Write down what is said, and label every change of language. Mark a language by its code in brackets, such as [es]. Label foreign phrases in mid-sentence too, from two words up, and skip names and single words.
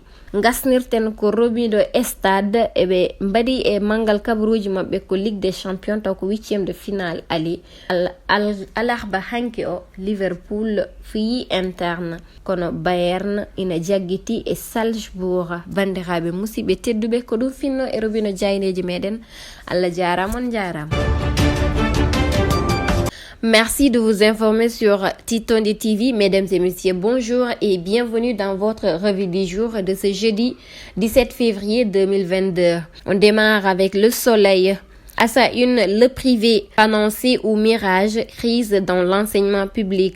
[ff] Gasnirten ko Robindo Stade eɓe mbaɗi e mangal kabaruji mabɓe ko Ligue des Champions taw ko [fr] 8e de finale [ff] ali alarba hanki o Liverpool fiyi interne kono Bayern ina jaggiti e Salzbourg. bandiraɓe musidɓe tedduɓe ko ɗum finno e Robindo jayneji meɗen. Allah jarama on jarama. [fr] Merci de vous informer sur Titondi TV. Mesdames et messieurs, bonjour et bienvenue dans votre revue du jour de ce jeudi 17 février 2022. On démarre avec Le Soleil. À sa une, le privé annoncé ou mirage, crise dans l'enseignement public.